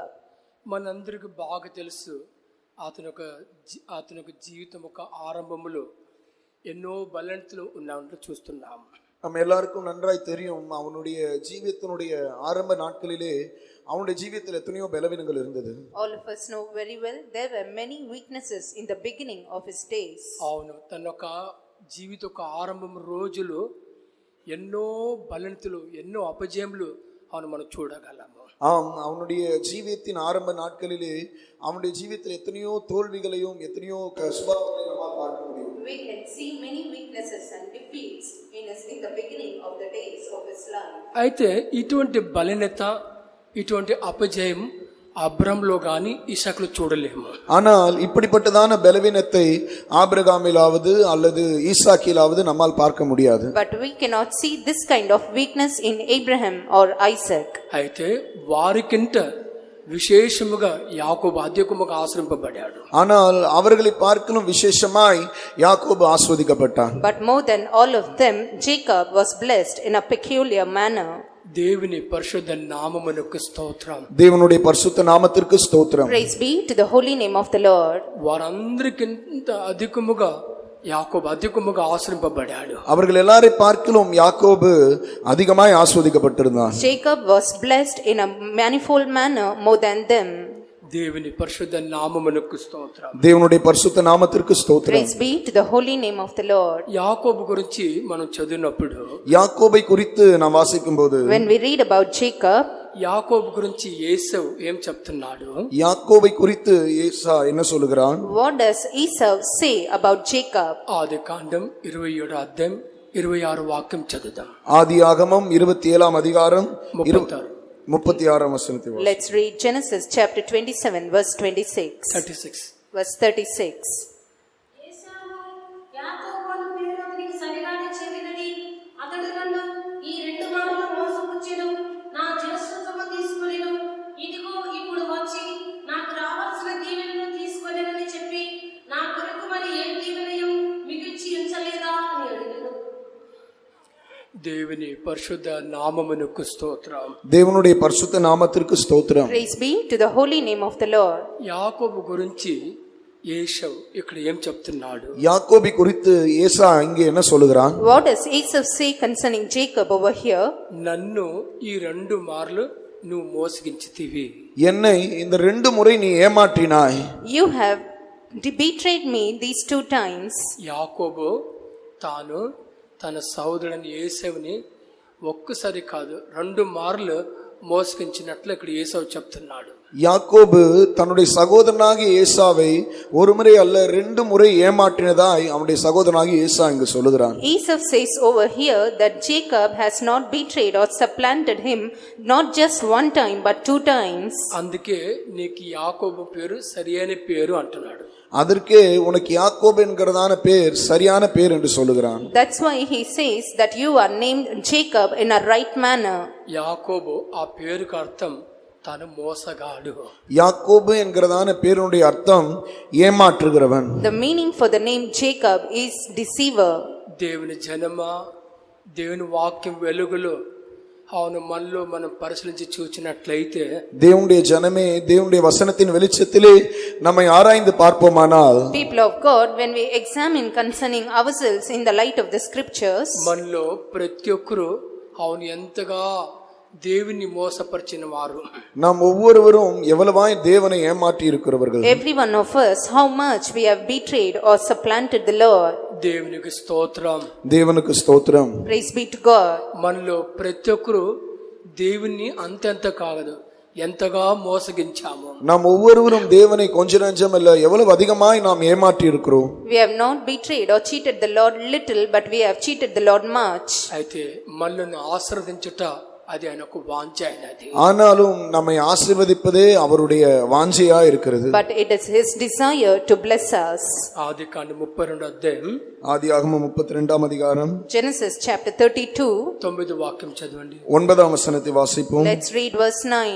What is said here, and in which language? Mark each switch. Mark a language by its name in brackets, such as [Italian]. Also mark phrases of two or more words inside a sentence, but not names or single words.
[Telugu] మనందరికి బాగా తెలుసు, అతని యొక్క జీవితం ఒక ఆరంభంలో ఎన్నో బలహీనతలు ఉన్నట్టు చూస్తున్నాం. [Tamil] நம்ம எல்லாருக்கும் நன்றாய் தெரியும், அவனுடைய ஜீவியத்தினுடைய ஆரம்ப நாட்களிலே அவனுடைய ஜீவியத்தில் எத்தனையோ பலவீனங்கள் இருந்தது. [English] all of us know very well there were many weaknesses in the beginning of his days. [Telugu] అవును, తన యొక్క జీవిత ఒక ఆరంభం రోజులు ఎన్నో బలహీనతలు, ఎన్నో అపజయములు அவனை మనం చూడగలము. [Tamil] ஆம், அவனுடைய ஜீவியத்தின் ஆரம்ப நாட்களிலே அவனுடைய ஜீவியத்தில் எத்தனையோ தோல்விகளையும் எத்தனையோ சுபாவங்களையும் நம்மால் பார்க்க முடியும். [English] we can see many weaknesses and defeats in the beginning of the days of his life. [Telugu] అయితే ఇటువంటి బలహీనత, ఇటువంటి అపజయం అబ్రహాములో గాని ఇసాకులో చూడలేము. [Tamil] ஆனால் இப்படிப்பட்டதான பலவீனத்தை ஆபிரகாமிலாவது அல்லது ஈசாக்கிலாவது நம்மால் பார்க்க முடியாது. [English] but we cannot see this kind of weakness in Abraham or Isaac. [Telugu] అయితే వారికింత విశేషముగా యాకోబు అధికముగా ఆశ్రయింపబడ్డాడు. [Tamil] ஆனால் அவர்களை பார்க்கலும் விசேஷமாய் யாக்கோபு ஆஸ்வதிக்கப்பட்டான். [English] but more than all of them Jacob was blessed in a peculiar manner. [Telugu] దేవుని పరిశుద్ధ నామమునకు స్తోత్రం. [Tamil] தேவனுடைய பரிசுத்த நாமத்திற்கு ஸ்தோத்திரம். [English] praise be to the holy name of the Lord. [Telugu] వారందరికింత అధికముగా యాకోబు అధికముగా ఆశ్రయింపబడ్డాడు. [Tamil] அவர்கள் எல்லாரை பார்க்கலும் யாக்கோபு அதிகமாய் ஆஸ்வதிக்கப்பட்டிருந்தான். [English] Jacob was blessed in a manifold manner more than them. [Telugu] దేవుని పరిశుద్ధ నామమునకు స్తోత్రం. [Tamil] దేవునుடைய பரிசுத்த நாமத்திற்கு ஸ்தோத்திரம். [English] praise be to the holy name of the Lord. [Telugu] యాకోబు గురించి మనం చదివినప్పుడు, [Tamil] யாக்கோபை குறித்து நாம் வாசிக்கும்போது, [English] when we read about Jacob, [Telugu] యాకోబు గురించి ఏసావు ఏం చెప్తున్నాడు? [Tamil] யாக்கோபை குறித்து ஏசா என்ன சொல்லுகிறான்? [English] what does Esau say about Jacob? [Telugu] ఆదికాండం 27 అధ్యాయం 26 వాక్యం చదువుదాం. [Tamil] ஆதியாகமம் 27 அதிகாரம் 36 வசனத்தை. [English] let's read Genesis chapter 27 verse 26. 36 verse 36. [Telugu] ఏశావు యాకోబు అను పేరు అతనికి సరిగానే చెందినది. అతడు నన్ను ఈ 2 మార్లు మోసపుచ్చెను, నా జ్యేష్ఠత్వము తీసుకొనెను. ఇదిగో ఇప్పుడు వచ్చి నాకు రావాల్సిన దీవెనను తీసుకొనెనని చెప్పి నా కొరకు మరి ఏం దీవెనయు మిగిల్చి దేవుని పరిశుద్ధ నామమునకు స్తోత్రం. [Tamil] దేవునుடைய பரிசுத்த நாமத்திற்கு ஸ்தோத்திரம். [English] Praise be to the holy name of the Lord. [Telugu] యాకోబు గురించి ఏశావు ఇక్కడ ఏం చెప్తున్నాడు? [Tamil] யாக்கோபி குறித்து ஏசா இங்கே என்ன சொல்லுகிறான்? [English] What does Esau say concerning Jacob over here? [Telugu] నన్ను ఈ 2 మార్లు నువ్వు మోసగించితివి. [Tamil] என்னை இந்த 2 முறை நீ ஏமாற்றினாய். [English] You have betrayed me these 2 times. [Telugu] యాకోబు తాను తన సహోదరుని ఏశావుని ఒక్కసారి కాదు 2 మార్లు మోసగించినట్లు ఇక్కడ ఏశావు చెప్తున్నాడు. [Tamil] யாக்கோபு தன்னுடைய சகோதரனாகிய ஏசாவை ஒரு முறை அல்ல 2 முறை ஏமாற்றினதாய் அவனுடைய சகோதரனாகிய ஏசா இங்கு சொல்லுகிறான். [English] Esau says over here that Jacob has not betrayed or supplanted him not just 1 time but 2 times. [Telugu] అందుకే నీకు యాకోబు పేరు సరియైన పేరు అంటున్నాడు. [Tamil] அதற்கே உனக்கு யாக்கோபு என்கிறதான பேர் சரியான பேர் என்று சொல்லுகிறான். [English] That's why he says that you are named Jacob in a right manner. [Telugu] యాకోబు ఆ పేరుకు అర్థం తాను మోసగాడు. [Tamil] யாக்கோபு என்கிறதான பேருடைய அர்த்தம் ஏமாற்றுகிறவன். [English] The meaning for the name Jacob is deceiver. [Telugu] దేవుని జనమా, దేవుని వాక్యం వెలుగులో అవును మనలో మనం పరిశీలించి చూచినట్లయితే [Tamil] தேவனுடைய ஜனமே, தேவனுடைய வசனத்தின் வெளிச்சத்திலே நம்மை ஆராய்ந்து பார்ப்போமானால், [English] People of God, when we examine concerning ourselves in the light of the scriptures, [Telugu] మనలో ప్రతి ఒక్కరు అవును ఎంతగా దేవుని మోసపరిచిన వారు. [Tamil] நாம் ஒவ்வொருவரும் எவ்வளவாய் தேவனை ஏமாற்றி இருக்கிறவர்கள். [English] every one of us, how much we have betrayed or supplanted the Lord. [Telugu] దేవునికి స్తోత్రం. [Tamil] தேவனுக்கு ஸ்தோத்திரம். [English] Praise be to God. [Telugu] మనలో ప్రతి ఒక్కరు దేవుని అంతెంత కాదు ఎంతగా మోసగించాము. [Tamil] நாம் ஒவ்வொருவரும் தேவனை கொஞ்ச நஞ்சம் அல்ல எவ்வளவு அதிகமாய் நாம் ஏமாற்றி இருக்கிறோம். [English] We have not betrayed or cheated the Lord little, but we have cheated the Lord much. [Telugu] అయితే మనల్ని ఆశీర్వదించుట అది ఆయనకు వాంఛ అయినది. [Tamil] ஆனாலும் நம்மை ஆசீர்வதிப்பதே அவருடைய வாஞ்சையா இருக்கிறது. [English] But it is his desire to bless us. [Telugu] ఆదికాండం 32 అధ్యాయం [Tamil] ஆதியாகமம் 32ஆம் அதிகாரம் [English] Genesis chapter 32. [Telugu] 9వ వాక్యం చదవండి. [Tamil] 9ஆம் வசனத்தை வாசிப்போம். [English] Let's read verse 9.